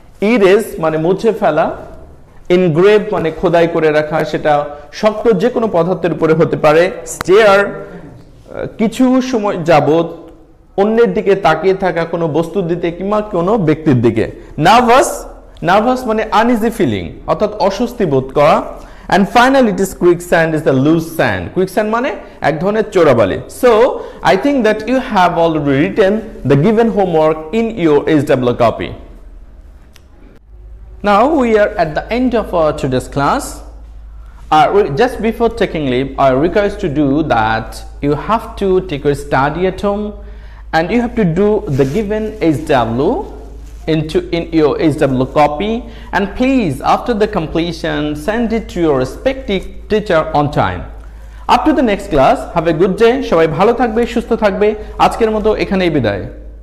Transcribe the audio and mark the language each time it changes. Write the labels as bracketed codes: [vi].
[bn] Erase মানে মুছে ফেলা। ইনগ্রেভ মানে খোদাই করে রাখা, সেটা শক্ত যে কোনো পদার্থের উপরে হতে পারে। স্টেয়ার কিছু সময় যাবত অন্যের দিকে তাকিয়ে থাকা, কোনো বস্তুর দিকে কিংবা কোনো ব্যক্তির দিকে। নার্ভাস, নার্ভাস মানে আনইজি ফিলিং অর্থাৎ অস্বস্তি বোধ করা। [en] And finally it is quicksand is the loose sand. [bn] Quicksand মানে এক ধরনের চোরাবালি। [en] So I think that you have already written the given homework in your HW copy. Now we are at the end of our today's class. Just before taking leave, I request to do that you have to take your study at home and you have to do the given HW in your HW copy, and please after the completion send it to your respective teacher on time. Up to the next class, have a good day. [bn] সবাই ভালো থাকবে, সুস্থ থাকবে। আজকের মতো এখানেই বিদায়।